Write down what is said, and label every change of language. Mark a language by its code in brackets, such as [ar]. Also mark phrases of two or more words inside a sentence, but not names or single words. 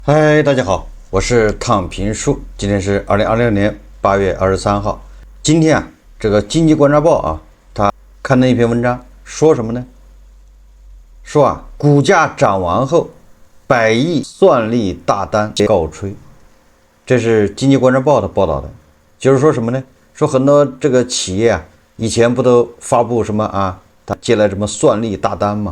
[zh] 嗨，大家好，我是躺平叔。今天是2026年8月23号。今天这个经济观察报他刊登一篇文章，说什麼呢？說股價漲完後，100億算力大單告吹。這是經濟觀察報的報道的，就是說什麼呢？說很多這個企業以前不都發布什麼他接了什麼算力大單嗎？